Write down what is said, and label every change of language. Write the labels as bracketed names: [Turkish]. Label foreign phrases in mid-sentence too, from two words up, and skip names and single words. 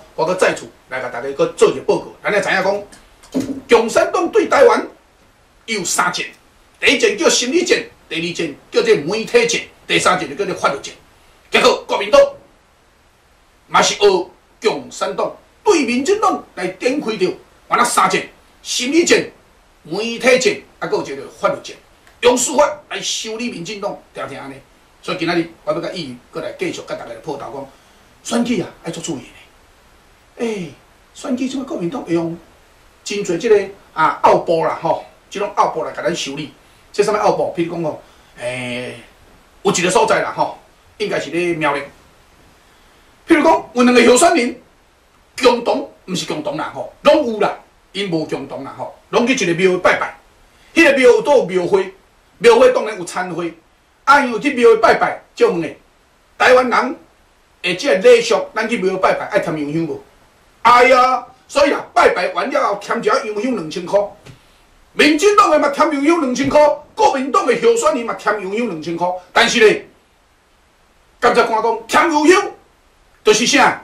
[Min Nan Chinese] 我搁再次来甲大家搁做一个报告。咱来知影讲，共产党对台湾有3战，第一战叫心理战，第二战叫做媒体战，第三战就叫做法律战。结果国民党嘛是学共产党对民进党来展开着完了3战：心理战、媒体战，还有一个法律战。用司法来修理民进党，听安尼。所以今仔日我要甲议员过来继续甲大家来报道讲，选举啊爱做注意咧。选举即摆国民党会用真侪即个奥步啦吼，即种奥步来甲咱修理。即啥物奥步？譬如讲吼，有一个所在啦吼，应该是咧苗栗。譬如讲有2个候选人，共同毋是共同啦吼，拢有啦，因无共同啦吼，拢去一个庙拜拜。迄个庙都有庙会。庙会当然有参会，因为去庙会拜拜，就问诶，台湾人诶，即个礼俗，咱去庙会拜拜爱添洋香无？哎呀，所以啦，拜拜完了后添一洋香2000块，民进党诶嘛添洋香2000块，国民党诶候选人嘛添洋香2000块，但是咧，监察官讲添洋香就是啥？